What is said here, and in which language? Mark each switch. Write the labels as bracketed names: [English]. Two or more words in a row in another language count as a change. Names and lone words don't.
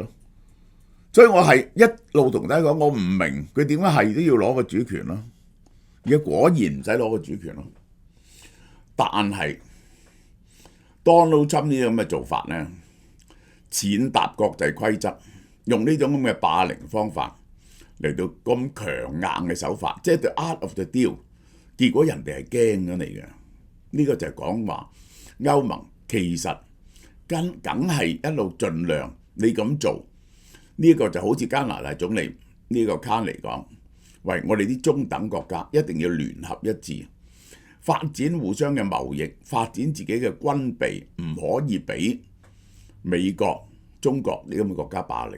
[Cantonese] 所以我係一路同大家講，我唔明佢點解係都要攞個主權咯。而家果然唔使攞個主權咯。但係 Donald Trump 呢啲咁嘅做法咧，踐踏國際規則，用呢種咁嘅霸凌方法嚟到咁強硬嘅手法，即係 [English] the art of the deal。 [Cantonese] 結果人哋係驚咗你嘅，呢個就係講話歐盟其實梗係一路盡量你咁做，呢個就好似加拿大總理呢個卡尼講，喂，我哋啲中等國家一定要聯合一致，發展互相嘅貿易，發展自己嘅軍備，唔可以俾美國、中國呢啲咁嘅國家霸凌。